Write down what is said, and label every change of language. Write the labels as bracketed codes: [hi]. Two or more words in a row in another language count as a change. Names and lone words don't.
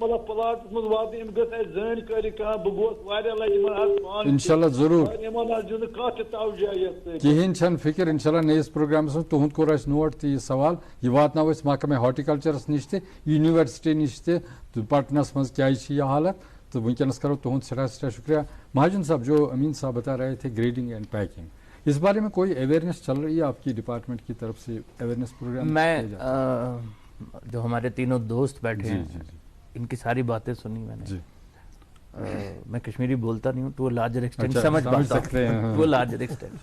[ks] مطلب پلاٹس منٛز واتنہٕ یِم گٔژھ اَسہِ زٲنکٲری کران بہٕ گوس واریاہ لٹہِ یِمن حظ انشاءاللہ ضروٗر یِمن حظ دیُت نہٕ کانٛہہ تہِ توجہ یتھ سۭتۍ کِہینۍ چھنہٕ فِکر. انشاءاللہ نٔیِس پروگرامس منٛز تُہُنٛد کوٚر اَسہِ نوٹ تہٕ یہِ سوال یہِ واتناوو أسۍ محکمے ہارٹیکلچرس نِش تہِ یونیورسٹی نِش تہِ پٹنس منٛز کیٛازِ چھِ یہِ حالت تہٕ وٕنکٮ۪نس کرو تُہُنٛد سٮ۪ٹھاہ شُکریہ. [ur] مہاجن صاحب جو امین صاحب بتا رہے تھے [en] grading and packing [ur] اس بارے میں کوئی اویئرنیس چل رہی ہے آپ کی ڈپارٹمنٹ کی طرف سے [en] awareness program? [ur] میں جو ہمارے تینوں دوست بیٹھے ہیں ان کی ساری باتیں سنی میں نے. میں کشمیری بولتا نہیں ہوں تو وہ [en] larger extent [ur] سمجھ پاتا ہوں وہ [en] larger extent.